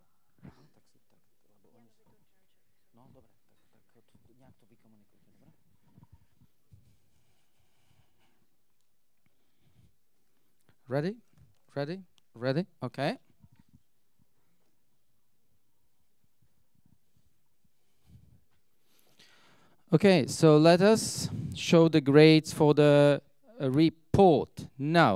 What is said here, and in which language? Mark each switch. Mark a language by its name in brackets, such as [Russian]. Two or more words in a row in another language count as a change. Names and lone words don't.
[Slovak] Aha, tak si tak, lebo oni si... No, dobre, tak nejak to vykomunikujte, dobre? [English] Ready? Ready? Ready? Okay. Okay, so let us show the grades for the report now.